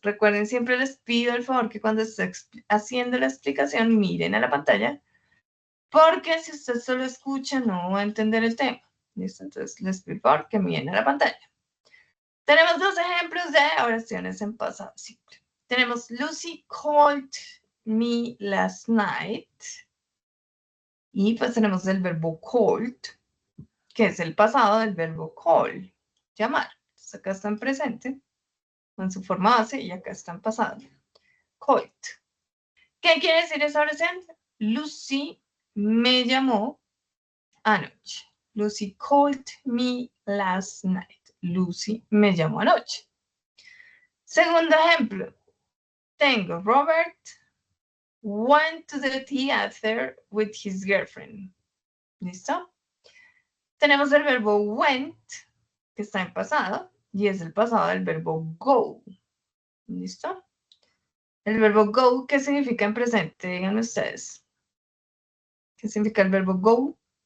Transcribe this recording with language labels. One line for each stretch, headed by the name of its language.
Spanish: Recuerden, siempre les pido el favor que cuando esté haciendo la explicación miren a la pantalla, porque si usted solo escucha no va a entender el tema. ¿Listo? Entonces les pido el favor que miren a la pantalla. Tenemos dos ejemplos de oraciones en pasado simple.
English: Tenemos Lucy called me last night.
Spanish: Y pues tenemos el verbo called, que es el pasado del verbo call, llamar. Entonces acá está en presente, en su forma base, y acá está en pasado. Called. ¿Qué quiere decir esa oración? Lucy me llamó anoche.
English: Lucy called me last night.
Spanish: Lucy me llamó anoche. Segundo ejemplo. Tengo
English: Robert went to the theater with his girlfriend.
Spanish: ¿Listo? Tenemos el verbo went, que está en pasado, y es el pasado del verbo go. ¿Listo? El verbo go, ¿qué significa en presente? Díganme ustedes. ¿Qué significa el verbo go?